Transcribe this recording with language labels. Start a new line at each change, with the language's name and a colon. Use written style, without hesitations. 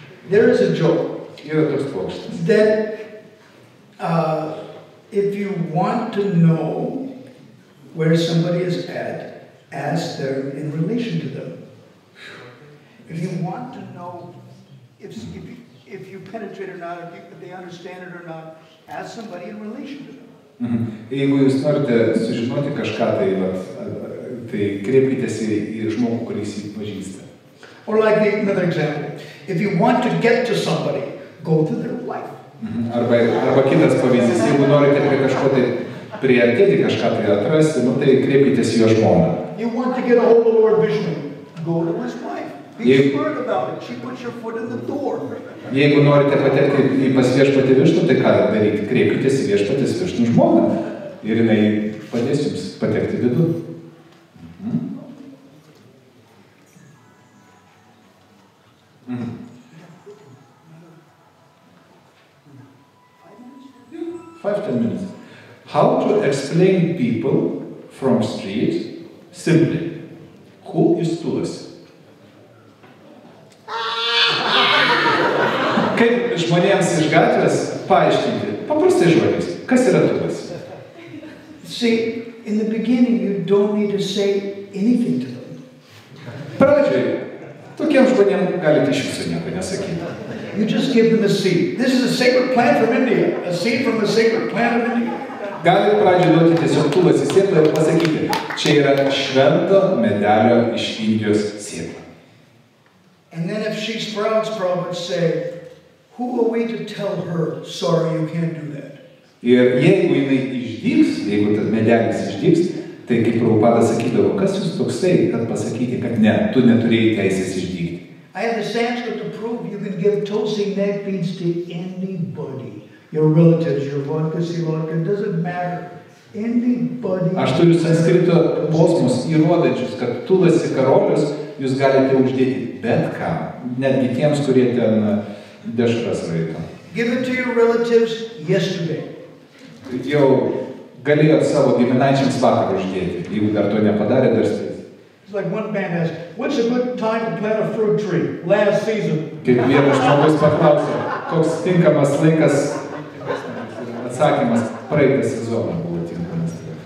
English: There is a joke that if you want to know where somebody is at, ask them in relation to them. If you want to know if you penetrate or not, if they understand it or not, ask somebody in relation to them.
Lithuanian: Jeigu jūs norite sužinoti kažką, tai kreipkitės į žmogų, kuris jį pažįsta.
English: Or like another example, if you want to get to somebody, go to their life.
Lithuanian: Arba kitas pavyzdys, jeigu norite prie kažko tai priartėti, kažką tai atrasti, tai kreipkitės į jo žmoną.
English: You want to get a hold of Lord Vishnu, go to his wife. Be smart about it. She puts your foot in the door.
Lithuanian: Jeigu norite patekti į pas viešpatį Višnu, tai ką daryti? Kreipkitės į viešpatės Višnų žmoną ir jinai padės jums patekti vidun.
English: Five, 10 minutes. How to explain people from street simply? Who is Tulasi?
Lithuanian: Kaip žmonėms iš gatvės paaiškinti paprastai žodžiais, kas yra Tulasi?
English: See, in the beginning you don't need to say anything to them.
Lithuanian: Pradžiai, tokiems žmonėms galite iš viso nieko nesakyti.
English: You just give them a seed. This is a sacred plant from India. A seed from the sacred plant of India.
Lithuanian: Galite pradžiai duoti tiesiog Tulasi sėklą ir pasakyti, čia yra švento medelio iš Indijos sėkla.
English: And then if she sprouts, Prabhupada say, who are we to tell her, sorry, you can't do that?
Lithuanian: Ir jeigu jinai išdygs, jeigu tas medelis išdygs, tai kaip Prabhupada sakydavo, kas jūs toksai, kad pasakyti, kad ne, tu neturėjai teisės išdygti.
English: I have the Sanskrit to prove you can give Tulsi neck beads to anybody. Your relatives, your vodka, it doesn't matter. Anybody.
Lithuanian: Aš turiu sanskrito posmus įrodančius, kad Tulasi karolius jūs galite uždėti bet ką, netgi tiems, kurie ten dešras raito.
English: Give it to your relatives yesterday.
Lithuanian: Jau galėjot savo giminaičiams vakar uždėti, jeigu dar to nepadarė, dar spės.
English: It's like one band has, what's a good time to plant a fruit tree? Last season.
Lithuanian: Kaip vienas žmogus paklausė, koks tinkamas laikas, atsakymas, praeitą sezoną buvo tinkamas.